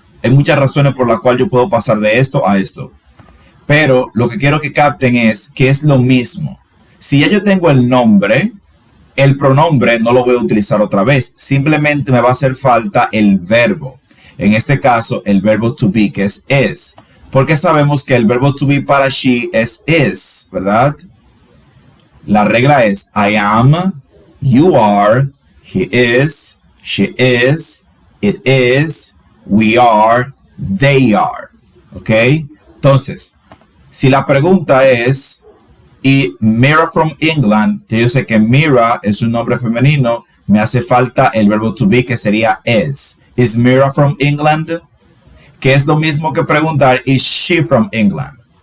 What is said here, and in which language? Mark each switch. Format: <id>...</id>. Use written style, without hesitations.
<es>Hay muchas razones por las cuales yo puedo pasar de esto a esto. Pero lo que quiero que capten es que es lo mismo. Si ya yo tengo el nombre, el pronombre no lo voy a utilizar otra vez. Simplemente me va a hacer falta el verbo. En este caso, el verbo to be, que es is. Porque sabemos que el verbo to be para she es is, ¿verdad? La regla es</es> <en>I am, you are, he is, she is, it is, we are, they are.</en> <es>¿Ok? Entonces, si la pregunta es, y</es> <en>Mira from England,</en> <es>que yo sé que Mira es un nombre femenino, me hace falta el verbo to be que sería is.</es> <en>Is Mira from England?</en> <es>Que es lo mismo que preguntar,</es> <en>is she from England?</en>